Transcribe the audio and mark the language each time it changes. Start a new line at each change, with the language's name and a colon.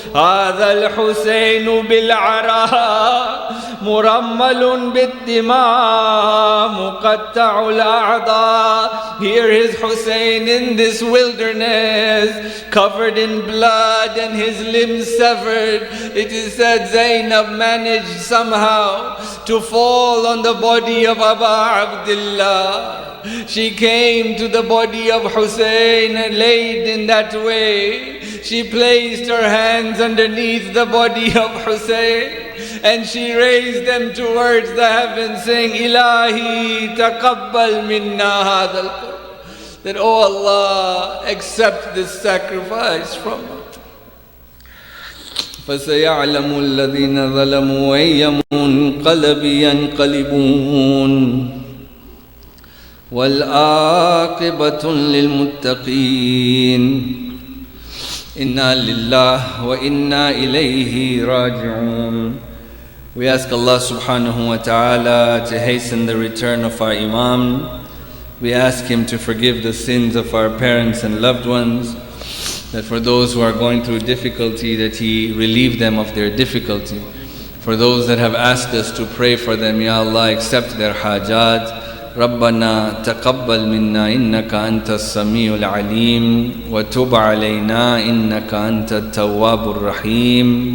Arabic: هذا الحسين بالعراء مرمل بالدماء مقطع الأعضاء.
English: Here is Hussein in this wilderness, covered in blood and his limbs severed. It is said Zainab managed somehow to fall on the body of Aba Abdullah. She came to the body of Hussein and laid in that way. She placed her hands underneath the body of Hussein and she raised them towards the heavens, saying,
Arabic: Ilahi taqabbal minna hadal qurb.
English: That, oh Allah, accept this sacrifice from us.
Arabic: فَسَيَعْلَمُ الَّذِينَ ظَلَمُوا أَيَّ مُنْقَلَبٍ يَنْقَلِبُونَ وَالْعَاقِبَةُ لِلْمُتَّقِينَ Inna lillah wa inna ilayhi raji'un.
English: We ask Allah subhanahu wa ta'ala to hasten the return of our Imam. We ask Him to forgive the sins of our parents and loved ones. That for those who are going through difficulty, that He relieve them of their difficulty. For those that have asked us to pray for them, Ya Allah, accept their hajat.
Arabic: ربنا تقبل منا إنك أنت السميع العليم وتب علينا إنك أنت التواب الرحيم.